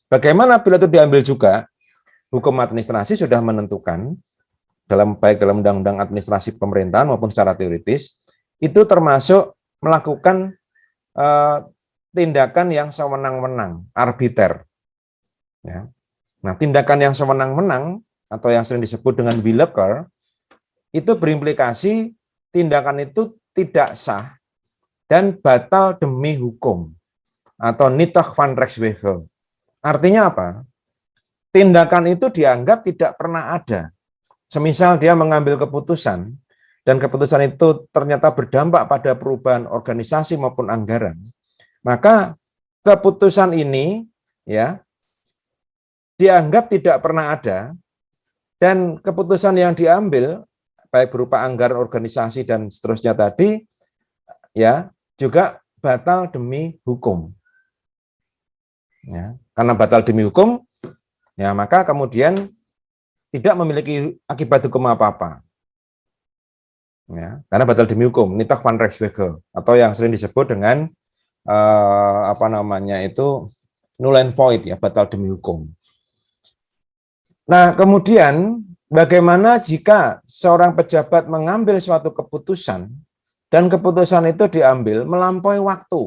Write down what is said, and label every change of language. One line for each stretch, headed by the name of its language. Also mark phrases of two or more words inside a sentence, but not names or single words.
Indonesian: Bagaimana bila itu diambil juga? Hukum administrasi sudah menentukan baik dalam undang-undang administrasi pemerintahan maupun secara teoritis itu termasuk melakukan tindakan yang sewenang-wenang, arbiter. Ya. Nah, tindakan yang sewenang-wenang atau yang sering disebut dengan willekeur itu berimplikasi tindakan itu tidak sah dan batal demi hukum atau
Dutch: nietig van rechtswege.
Indonesian: Artinya apa? Tindakan itu dianggap tidak pernah ada. Semisal dia mengambil keputusan dan keputusan itu ternyata berdampak pada perubahan organisasi maupun anggaran, maka keputusan ini ya dianggap tidak pernah ada, dan keputusan yang diambil baik berupa anggaran organisasi dan seterusnya tadi ya juga batal demi hukum. Ya, karena batal demi hukum, ya maka kemudian tidak memiliki akibat hukum apa-apa. Ya, karena batal demi hukum,
Dutch: nietig van rechtswege
Indonesian: atau yang sering disebut dengan
English: null and void
Indonesian: ya, batal demi hukum. Nah, kemudian bagaimana jika seorang pejabat mengambil suatu keputusan dan keputusan itu diambil melampaui waktu?